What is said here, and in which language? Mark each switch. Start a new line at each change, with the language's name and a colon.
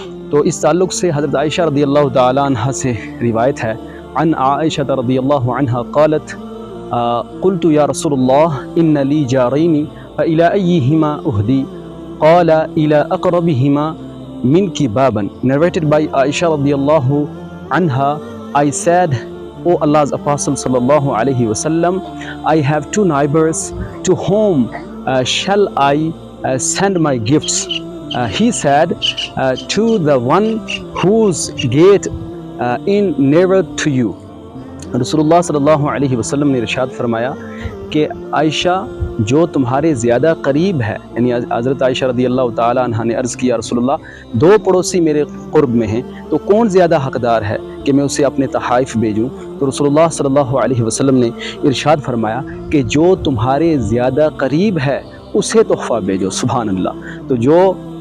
Urdu: تو اس تعلق سے حضرت عائشہ رضی اللہ تعالی عنہ سے روایت ہے،
Arabic: عن عائشہ رضی اللہ عنہ قالت قلت یا رسول اللہ ان لی جارین فإلی ایہما اہدی قال إلى أقربهما منك بابا.
English: Narrated by Aisha radiallahu anha, I said, O Allah's Apostle sallallahu alaihi wasallam, I have 2 neighbors, to whom shall I send my gifts? He said, to the one whose gate in nearer to you.
Urdu: رسول اللہ صلی اللہ علیہ وسلم نے ارشاد فرمایا کہ عائشہ جو تمہارے زیادہ قریب ہے، یعنی حضرت عائشہ رضی اللہ تعالی عنہ نے عرض کیا رسول اللہ 2 پڑوسی میرے قرب میں ہیں، تو کون زیادہ حقدار ہے کہ میں اسے اپنے تحائف بھیجوں؟ تو رسول اللہ صلی اللہ علیہ وسلم نے ارشاد فرمایا کہ جو تمہارے زیادہ قریب ہے اسے تحفہ بھیجو۔ سبحان اللہ۔ تو جو